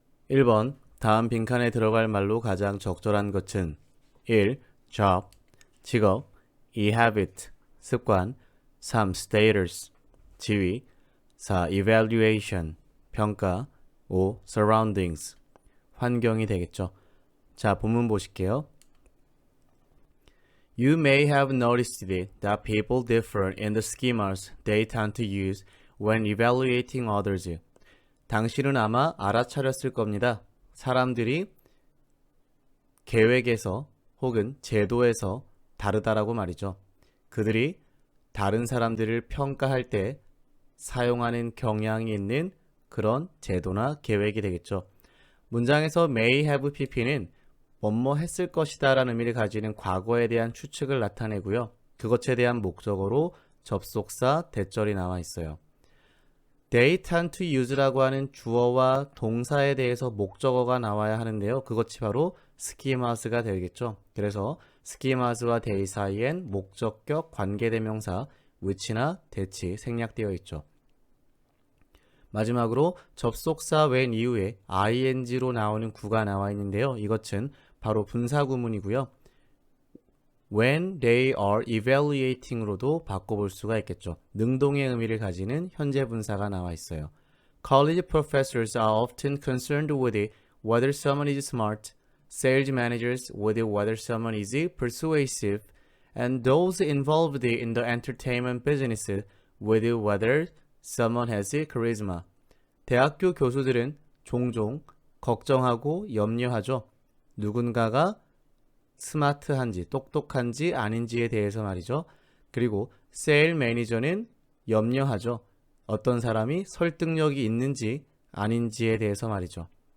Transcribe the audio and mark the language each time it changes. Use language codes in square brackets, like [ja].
[ko] 1번 다음 빈칸에 들어갈 말로 가장 적절한 것은 1. job, 직업 2. habit, 습관 3. status, 지위 4. evaluation, 평가 5. surroundings, 환경이 되겠죠. 자, 본문 보실게요. [en] You may have noticed that people differ in the schemas they tend to use when evaluating others. [ko] 당신은 아마 알아차렸을 겁니다. 사람들이 계획에서 혹은 제도에서 다르다라고 말이죠. 그들이 다른 사람들을 평가할 때 사용하는 경향이 있는 그런 제도나 계획이 되겠죠. 문장에서 may have pp는 뭐뭐 했을 것이다 라는 의미를 가지는 과거에 대한 추측을 나타내고요. 그것에 대한 목적어로 접속사, 대절이 나와 있어요. [en] They tend to use [ko] 라고 하는 주어와 동사에 대해서 목적어가 나와야 하는데요. 그것이 바로 schemas가 되겠죠. 그래서 schemas와 they 사이엔 목적격 관계대명사 which나 that이 생략되어 있죠. 마지막으로 접속사 when 이후에 ing로 나오는 구가 나와 있는데요. 이것은 바로 분사구문이고요. [en] When they are evaluating [ko] 으로도 바꿔볼 수가 있겠죠. 능동의 의미를 가지는 현재 분사가 나와 있어요. [en] College professors are often concerned with whether someone is smart, sales managers with whether someone is persuasive, and those involved in the entertainment business with whether someone has charisma. [ko] 대학교 교수들은 종종 걱정하고 염려하죠. 누군가가 스마트한지 똑똑한지 아닌지에 대해서 말이죠. 그리고 세일 매니저는 염려하죠. 어떤 사람이 설득력이 있는지 아닌지에 대해서 말이죠.